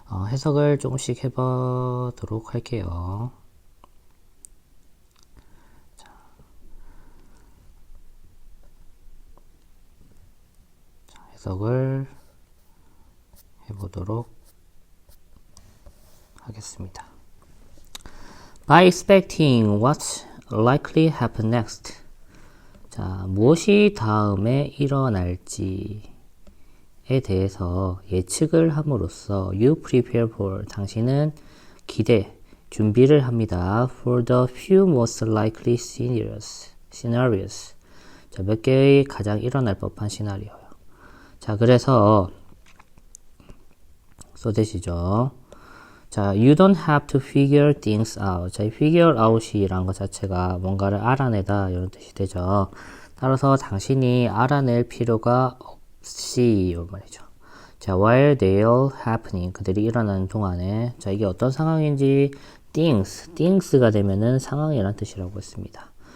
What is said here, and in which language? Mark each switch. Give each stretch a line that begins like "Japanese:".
Korean: 해석을 조금씩 해보도록 할게요. 자, 해석을 해보도록 하겠습니다.
English: By expecting what's likely happen next.
Korean: 자, 무엇이 다음에 일어날지에 대해서 예측을 함으로써
English: you prepare for,
Korean: 당신은 준비를 합니다.
English: for the few most likely scenarios.
Korean: 자, 몇 개의 가장 일어날 법한 시나리오요. 자, 그래서 써대시죠.
English: 자, you don't have to figure things out.
Korean: 자, 이 figure out이란 것 자체가 뭔가를 알아내다 이런 뜻이 되죠. 따라서 당신이 알아낼 필요가 없이 이 말이죠. 자,
English: while they're happening,
Korean: 그들이 일어나는 동안에, 자, 이게 어떤 상황인지 things가 되면은 상황이란 뜻이라고 했습니다.